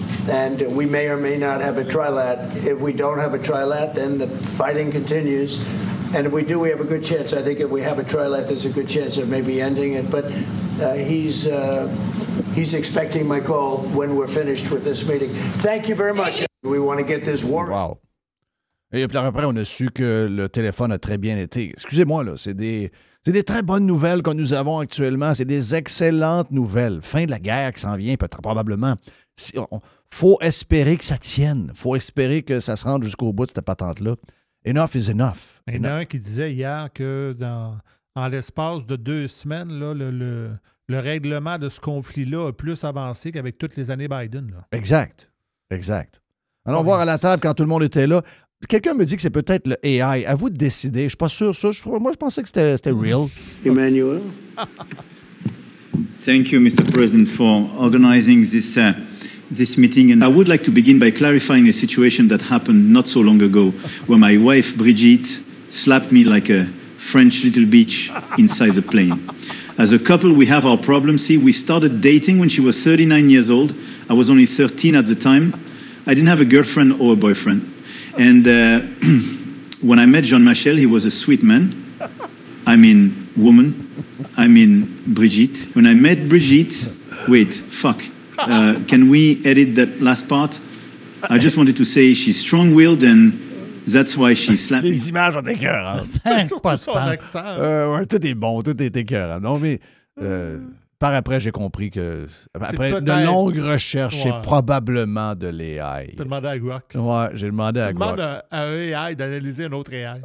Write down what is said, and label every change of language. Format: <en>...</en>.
<en>And we may or may not have a trilat. If we don't have a trilat, then the fighting continues. And if we do, we have a good chance. I think if we have a trilat, there's a good chance of maybe ending it. But he's expecting my call when we're finished with this meeting. Thank you very much. We want to get this war. Wow.</en> <fr>Et puis après, on a su que le téléphone a très bien été. Excusez-moi, là, c'est des très bonnes nouvelles que nous avons actuellement. C'est des excellentes nouvelles. Fin de la guerre qui s'en vient, peut-être probablement. Faut espérer que ça tienne. Faut espérer que ça se rende jusqu'au bout de cette patente-là.</fr> <en>Enough is enough.</en> <fr>Il y en a un qui disait hier que en l'espace de 2 semaines, là, le règlement de ce conflit-là a plus avancé qu'avec toutes les années Biden. Là. Exact. Allons voir à la table quand tout le monde était là. Quelqu'un me dit que c'est peut-être le AI. À vous de décider. Je ne suis pas sûr. Moi, je pensais que c'était real. Emmanuel.</fr> <en>Thank you, Mr. President, for organizing this meeting. And I would like to begin by clarifying a situation that happened not so long ago, where my wife, Brigitte, slapped me like a French little bitch inside the plane. As a couple, we have our problems. See, we started dating when she was 39 years old. I was only 13 at the time. I didn't have a girlfriend or a boyfriend. And when I met Jean Michel, he was a sweet man. I mean, woman. I mean, Brigitte. When I met Brigitte, can we edit that last part? I just wanted to say she's strong-willed and that's why she slapped me.</en> <fr>Les images sont écœurantes. Surtout son accent. Ouais, tout est bon, tout est écœurant. Non, mais par après, j'ai compris que après de longues recherches, c'est probablement de l'AI. Tu as demandé à Grok. Ouais, j'ai demandé à Grok. Tu demandes à un AI d'analyser un autre AI.</fr>